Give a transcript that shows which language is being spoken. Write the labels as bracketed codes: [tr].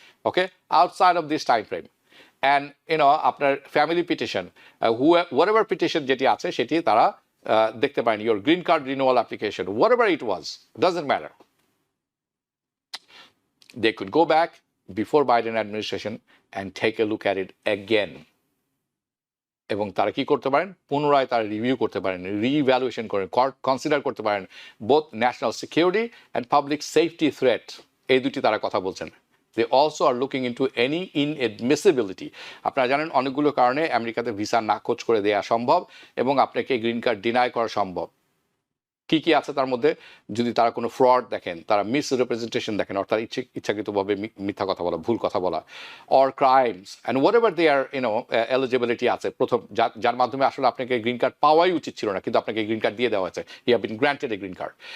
[en] Okay, outside of this time frame. And আপনার family petition, whatever petition [bn] যেটি আছে সেটি তারা দেখতে পারেন, [en] Your green card renewal application, whatever it was, doesn't matter, they could go back before Biden administration and take a look at it again. [bn] এবং তারা কি করতে পারেন, পুনরায় তারা রিভিউ করতে পারেন, রিভ্যালুয়েশন করেন, কনসিডার করতে পারেন [en] both national security and public safety threat, [bn] এই দুটি তারা কথা বলছেন। [en] They also are looking into any inadmissibility. [bn] আপনারা জানেন অনেকগুলো কারণে আমেরিকাতে ভিসা নাকচ করে দেওয়া সম্ভব এবং আপনাকে গ্রিন কার্ড ডিনাই করা সম্ভব। কি কি আছে তার মধ্যে? যদি তারা কোনো ফ্রড দেখেন, তারা মিসরিপ্রেজেন্টেশন দেখেন, অর্থাৎ ইচ্ছাকৃতভাবে মিথ্যা কথা বলা, ভুল কথা বলা, or crimes and what ever they আর eligibility আছে প্রথম, যার মাধ্যমে আসলে আপনাকে গ্রিন কার্ড পাওয়াই উচিত ছিল না, কিন্তু আপনাকে গ্রিন কার্ড দিয়ে দেওয়া হয়েছে, [en] You have been granted a green card.